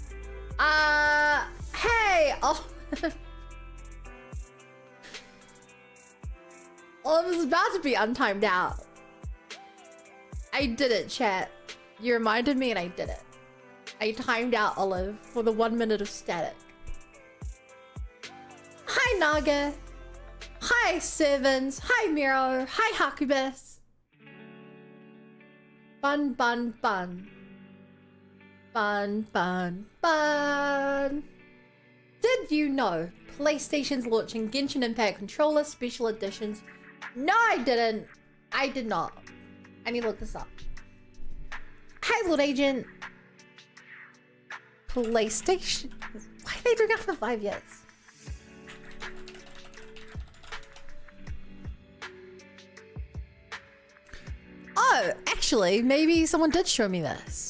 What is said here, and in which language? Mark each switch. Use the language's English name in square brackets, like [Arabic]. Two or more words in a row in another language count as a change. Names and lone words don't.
[English] Hey. Oh. Well, it was about to be untimed out. I did it, chat. You reminded me and I did it. I timed out Olive for the 1 minute of static. Hi, Naga. Hi, Sevens. Hi, Miro. Hi, Hakubis. Bun, bun, bun. Bun, bun, bun. Did you know PlayStation's launching Genshin Impact Controller Special Editions? No, I didn't. I did not. I need to look this up. Hi, Lord Agent. PlayStation? Why are they doing after 5 years? Oh, actually, maybe someone did show me this.